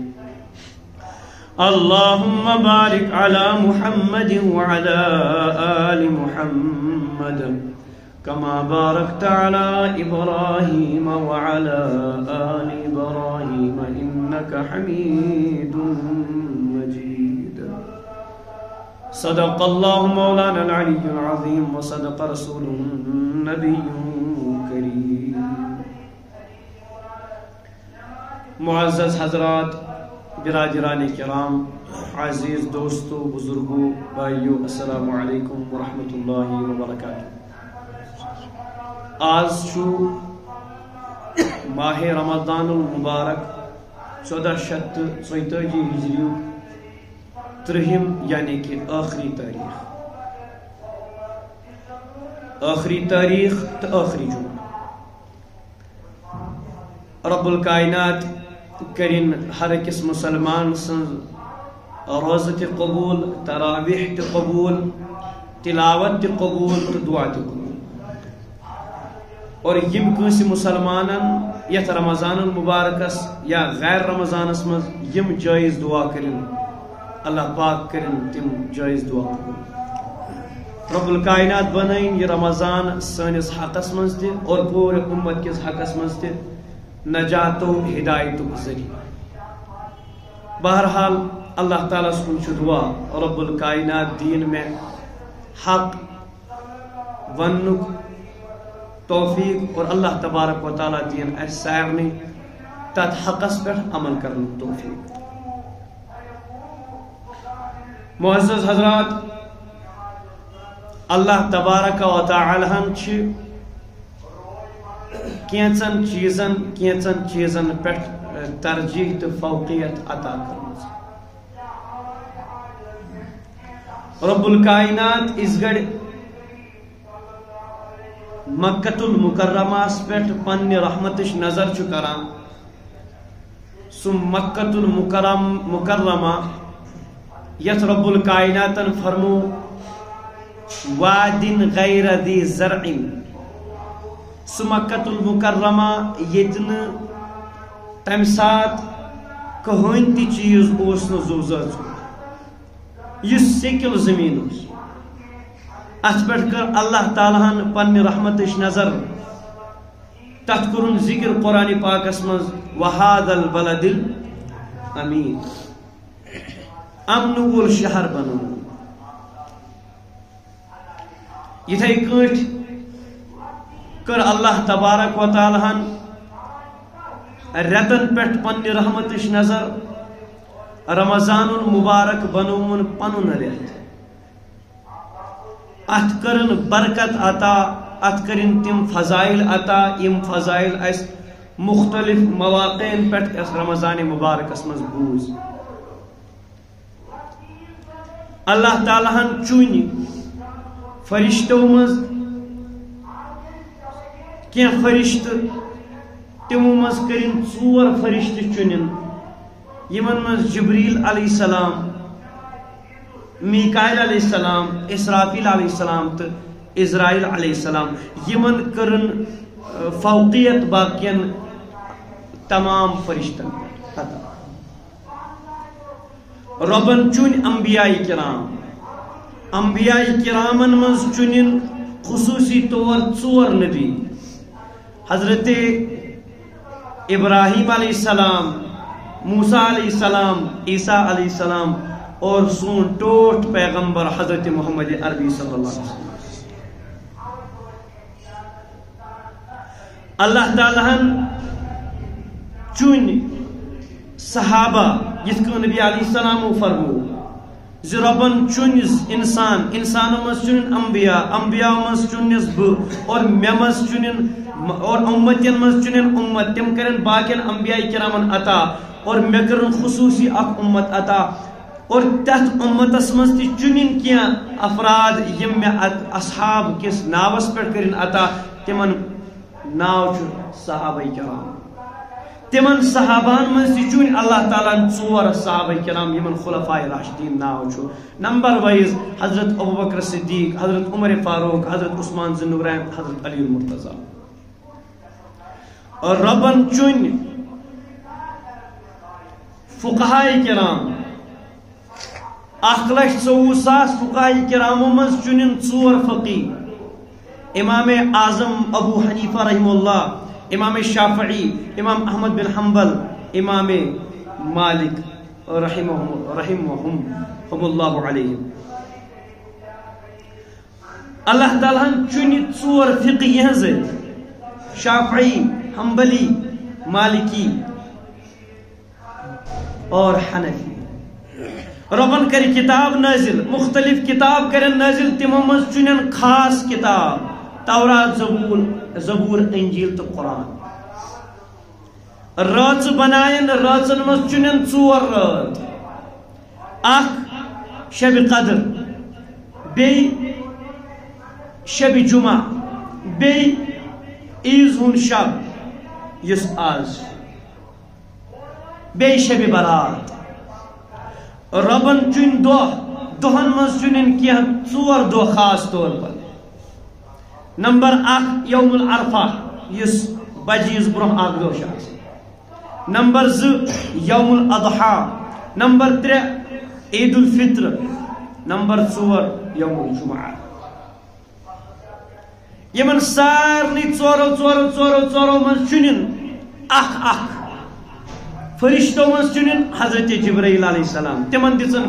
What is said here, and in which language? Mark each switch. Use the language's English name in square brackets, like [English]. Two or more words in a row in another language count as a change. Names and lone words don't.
[Arabic] اللهم بارك على محمد وعلى آل محمد كما باركت على إبراهيم وعلى آل إبراهيم إنك حميد مجيد صدق الله مولانا العلي العظيم وصدق رسوله النبي الكريم [Urdu] معزز حضرات برادران کرام عزیز دوستو بزرگو بھائیو [Arabic] السلام علیکم ورحمۃ اللہ وبرکاتہ [Kashmiri] آز چھو ماہ رمضان المبارک 1434 ہجری ترہم یعنی کہ آخری تاریخ تو آخری جمعہ رب الکائنات کرن ہر أکس مسلمان سن روزہ تہ قبول تراویح تہ قبول تلاوت تہ قبول تو دعا تہ قبول اور یم کنسی مسلمانن یت رمضان المبارکس یا غیر رمضانس مز یم جائز دعا کرن اللہ پاک کرن تم جائز دعا قبول رب الکائنات بنائن یہ رمضان سانس حقس مز تہ اور پورے امت کس حقس مز تہ نجات و ہدایت ذریعہ. بہرحال اللہ تعالیٰ سن دعا رب الکائنات دین میں حق ونک توفیق اور اللہ تبارک و تعالیٰ دین اس سارنی تت حقس پہ عمل کرنے توفیق. معزز حضرات، اللہ تبارک و تعالیٰ کینچن چیزن پہ ترجیح تو فوقیت عطا کرمز. رب الکائنات اس گڑ مکۃ المکرمہ پہ پنہ رحمتش نظر کران. سو مکۃ المکرمہ یت رب الکائنات فرمو وادن [Arabic] غیر ذی زرع. [Kashmiri] سو مکۃ المکرمہ یتن تمہ سات کہین تہ چیز اوس نہ زوزاز یہ سیکل زمین اس ات پہ کر اللہ تعالیٰ پنہ رحمتش نظر تت کرن ذکر قرآن پاکس مز [Arabic] وہذا البلد الامین [Kashmiri] امن وول شہر بنو. یتھے کٹ کر اللہ تبارک و تعالیٰ رتن پہ پنہ رحمتش نظر رمضان المبارک بنومن پنن رت. ات کرن برکت عطا، ات کرن تم فضائل عطا یم فضائل اس مختلف مواقع پہ اس رمضان مبارکس مز بوز. اللہ تعالیٰ چون فرشتو مز کی فرشت تمو مز کرن 4 فرشت چنن یمن مز جبریل [Arabic] علیہ السلام، [Kashmiri] میکائیل [Arabic] علیہ السلام، [Kashmiri] اسرافیل [Arabic] علیہ السلام [Kashmiri] تو اسرائیل [Arabic] علیہ السلام. [Kashmiri] یمن کرن فوقیت باقین تمام فرشتن عطا. ربن چون انبیاء کرام، انبیاء کرامن مز چنن خصوصی طور 4 نبی حضرت ابراہیم [Arabic] علیہ السلام، [Kashmiri] موسیٰ [Arabic] علیہ السلام، [Kashmiri] عیسیٰ [Arabic] علیہ السلام [Kashmiri] اور سون ٹوٹ پیغمبر حضرت محمد عربی [Arabic] صلی اللہ علیہ وسلم. [Kashmiri] اللہ تعالیٰ چون صحابہ یت نبی [Arabic] علیہ السلام [Kashmiri] فرمو زی ربن چون انسانوں مز چون انبیاء مز چونس اور مے مز چون اور امتین مز چون امت تم کرن باقین انبیاء کرامن عطا اور مے کرن خصوصی اخ امت عطا اور تت امتس مز تی چنن کی افراد یم مے اصحاب کس ناوس پہ کرن عطا. تمن ناو چھ صحابہ کرام. تمن صحابان مز تی چون اللہ تعالیٰ 4 صحابہ کرام یمن خلفاء راشدین ناو چھ. نمبر وائز حضرت ابوبکر صدیق، حضرت عمر فاروق، حضرت عثمان ذو النورین، حضرت علی المرتضی. اور ربن چون فقہاء کرام 1,24,000 فقہاء کراموں مز چنن 4 فقیہ. امام اعظم ابو حنیفہ [Arabic] رحمہ اللہ، [Kashmiri] امام شافعی، امام احمد بن حنبل، امام مالک [Arabic] رحمہم اللہ علیہم. [Kashmiri] اللہ تعالیٰ چن 4 فقیہ شافعی، حنبلی، مالکی اور حنفی. ربن کر کتاب نازل، مختلف کتاب کرن نازل، تمو مز چنن خاص کتاب تورات، زبور، انجیل تو قرآن. رات بنائن، راتن مز چنن 4 رات، اخ شب قدر، بی شب جمعہ، بی عیز ہن شب یس آز، بی شب برات. ربن چن دہن مز چنن کی 4 دہ [Urdu] خاص طور پر. [Kashmiri] نمبر 1 [Arabic] یوم العرفہ [Kashmiri] یس بجیز برہ اخ دہ. نمبر 2 [Arabic] یوم الاضحیٰ. [Kashmiri] نمبر 3 عید الفطر. نمبر 4 [Arabic] یوم الجمعہ. [Kashmiri] یمن سارنی ژورو من چنن اخ فرشتوں من چنن حضرت جبرائیل [Arabic] علیہ السلام [Kashmiri] تمن دن